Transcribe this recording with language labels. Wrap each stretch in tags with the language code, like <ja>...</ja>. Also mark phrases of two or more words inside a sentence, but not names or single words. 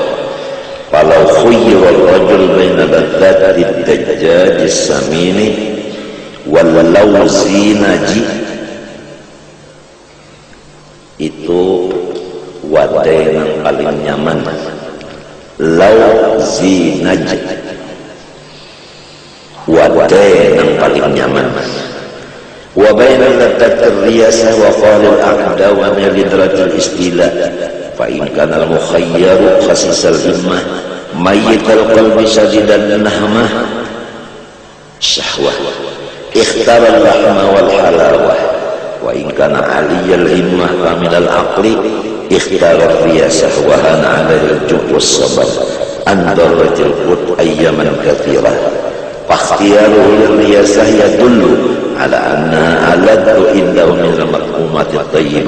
<ar>فلو خير الرجل بين لذة الدجاج السمين واللوزينج,</ar> <bjn>itu wadai yang paling nyaman,</bjn> <ar>لوزينج,</ar> <bjn>wadai yang paling nyaman.</bjn> <ar>وبين لذة الرياسة وقلة العقد ومن لذة الاستيلاء. فإن كان المخير خسيس الهمة ميت القلب شديد النهمة شهوة اختار اللحم والحلاوة، وإن كان علي الهمة كامل العقل اختار الرياسة وهان عليه الجوع والصبر عن ضرة القوت أياما كثيرة، فاختياره للرياسة يدل على أنها ألذ عنده من المطعومات الطيبة.</ar>